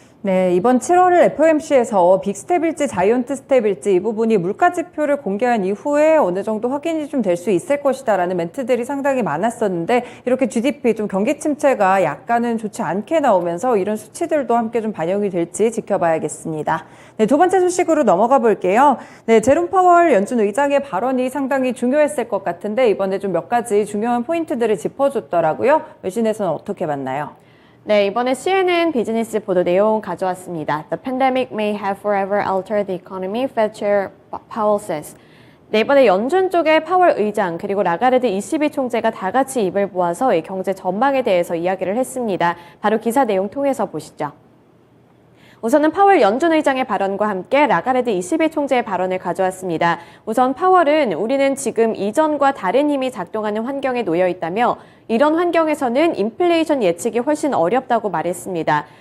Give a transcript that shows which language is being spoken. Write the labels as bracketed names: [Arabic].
[Korean] 네, 이번 7월 FOMC에서 빅스텝일지 자이언트 스텝일지 이 부분이 물가지표를 공개한 이후에 어느 정도 확인이 좀 될 수 있을 것이다라는 멘트들이 상당히 많았었는데 이렇게 GDP 좀 경기 침체가 약간은 좋지 않게 나오면서 이런 수치들도 함께 좀 반영이 될지 지켜봐야겠습니다. 네, 두 번째 소식으로 넘어가 볼게요. 네, 제롬 파월 연준 의장의 발언이 상당히 중요했을 것 같은데 이번에 좀 몇 가지 중요한 포인트들을 짚어줬더라고요. 외신에서는 어떻게 봤나요? 네, 이번에 CNN 비즈니스 보도 내용 가져왔습니다. [English] The pandemic may have forever altered the economy, Fed Chair Powell says. [Korean] 네, 이번에 연준 쪽에 파월 의장 그리고 라가르드 ECB 총재가 다 같이 입을 모아서 이 경제 전망에 대해서 이야기를 했습니다. 바로 기사 내용 통해서 보시죠. 우선은 파월 연준 의장의 발언과 함께 라가르드 ECB 총재의 발언을 가져왔습니다. 우선 파월은 우리는 지금 이전과 다른 힘이 작동하는 환경에 놓여 있다며 이런 환경에서는 인플레이션 예측이 훨씬 어렵다고 말했습니다.